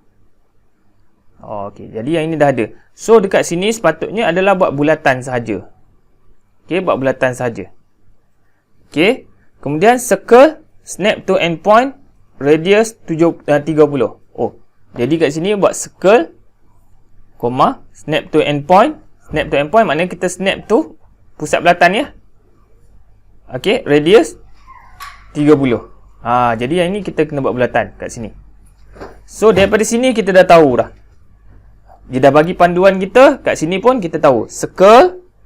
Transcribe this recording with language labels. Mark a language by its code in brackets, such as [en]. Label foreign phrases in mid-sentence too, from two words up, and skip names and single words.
[ms] Oh, okey, jadi yang ini dah ada. So dekat sini sepatutnya adalah buat bulatan sahaja. Okey, buat bulatan sahaja. Okey, kemudian [en] circle snap to endpoint [ms] radius 30. Oh, jadi kat sini buat circle, koma, [en] snap to endpoint. Snap to endpoint [ms] maknanya kita [en] snap to [ms] pusat bulatan ya. Okey, radius 30. Jadi yang ini kita kena buat bulatan kat sini. So daripada sini kita dah tahu dah. Dia dah bagi panduan kita, kat sini pun kita tahu. Circle.